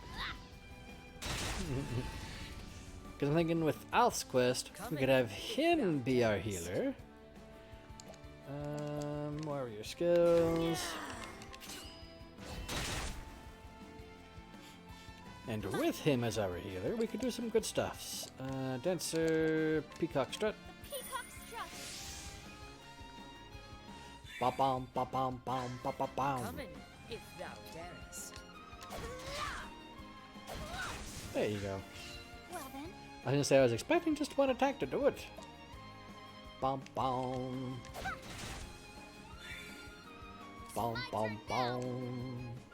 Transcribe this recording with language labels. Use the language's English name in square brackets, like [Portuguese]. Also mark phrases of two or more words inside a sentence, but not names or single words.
[English] Because I'm thinking with Alf's quest, we could have him be our healer. Warrior skills. And with him as our healer, we could do some good stuffs. Dancer, Peacock Strut. The peacock strut. Ba-bom, ba-bom, bom, ba-ba-bom. Come in, if thou darest. There you go. Well then, I was gonna say I was expecting just one attack to do it. Bom bom. Bom bom bom.